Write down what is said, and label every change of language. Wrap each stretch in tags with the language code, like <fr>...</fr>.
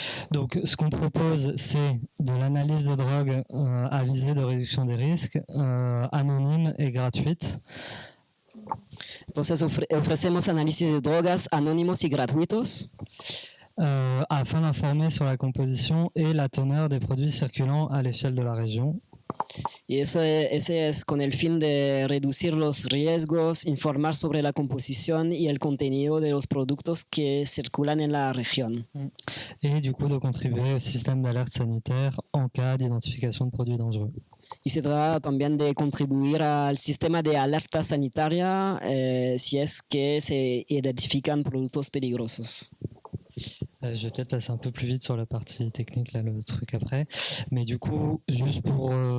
<fr>Donc, ce qu'on propose, c'est de l'analyse de drogue à visée de réduction des risques, anonyme et gratuite.</fr> <es>Entonces, ofrecemos análisis de drogas anónimos y gratuitos.</es> <fr>Afin d'informer sur la composition et la teneur des produits circulant à l'échelle de la région.</fr> <es>Y ese es con el fin de reducir los riesgos, informar sobre la composición y el contenido de los productos que circulan en la región.</es> <fr>Et du coup de contribuer au système d'alerte sanitaire en cas d'identification de produits dangereux.</fr> <es>Y se trata también de contribuir al sistema de alerta sanitaria si es que se identifican productos peligrosos.</es> <fr>Je vais peut-être passer un peu plus vite sur la partie technique, là, le truc après. Mais du coup, juste pour...</fr>